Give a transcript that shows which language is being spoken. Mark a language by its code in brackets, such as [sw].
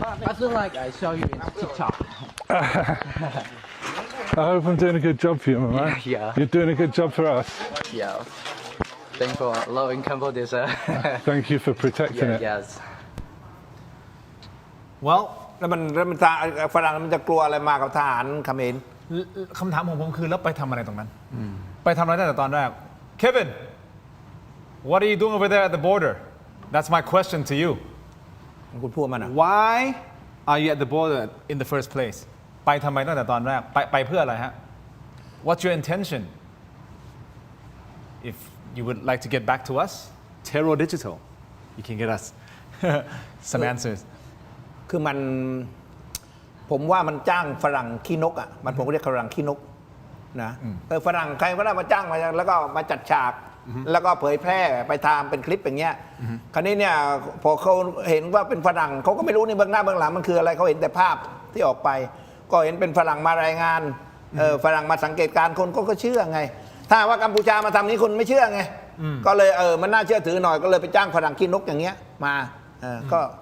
[en] I feel like I saw you in TikTok. I hope I'm doing a good job for you, my man. Yeah. You're doing a good job for us. Yeah. Thanks for allowing Cambodia, sir. Thank you for protecting it. Yes. Well, [th] แล้วมันฝรั่งมันจะกลัวอะไรมากับทหารเขมร คำถามของผมคือแล้วไปทำอะไรตรงนั้นไปทำอะไรตั้งแต่ตอนแรก [en] Kevin what are you doing over there at the border that's my question to you [th] คุณพูดมัน [en] why are you at the border in the first place [th] ไปทำไมตั้งแต่ตอนแรกไปเพื่ออะไรฮะ [en] what's your intention if you would like to get back to us Terror Digital you can get us some answers [th] คือมันผมว่ามันจ้างฝรั่งขี้นกผมเรียกฝรั่งขี้นกนะฝรั่งใครก็ได้มาจ้างมาแล้วก็มาจัดฉากแล้วก็เผยแพร่ไปทำเป็นคลิปอย่างเงี้ยคราวนี้เนี่ยพอเขาเห็นว่าเป็นฝรั่งเขาก็ไม่รู้ในเบื้องหน้าเบื้องหลังมันคืออะไรเขาเห็นแต่ภาพที่ออกไปก็เห็นเป็นฝรั่งมารายงานฝรั่งมาสังเกตการคนก็เชื่อไงถ้าว่ากัมพูชามาทำนี้คนไม่เชื่อไงก็เลยมันน่าเชื่อถือหน่อยก็เลยไปจ้างฝรั่งขี้นกอย่างเงี้ยมาก็